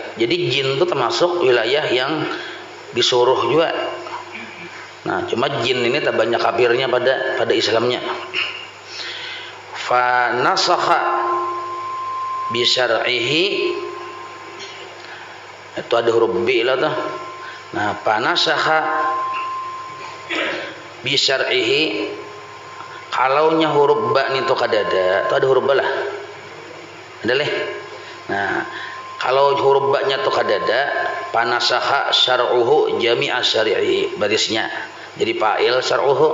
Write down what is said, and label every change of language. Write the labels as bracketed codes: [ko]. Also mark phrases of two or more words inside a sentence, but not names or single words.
[bjn] Jadi jin itu termasuk wilayah yang disuruh juga. Nah, cuma jin ini tak banyak kafirnya pada Islamnya. [ar] فنسخ بشرعه, [bjn] itu ada huruf B lah tuh. Nah, [ar] فنسخ بشرعه, [bjn] kalaunya huruf ba itu kadada, itu ada huruf ba lah. Ada leh. Nah, kalau huruf ba-nya itu kadada, [ar] فنسخ شرعه جميع شرائعه, [bjn] barisnya jadi [ar] فاعل شرعه.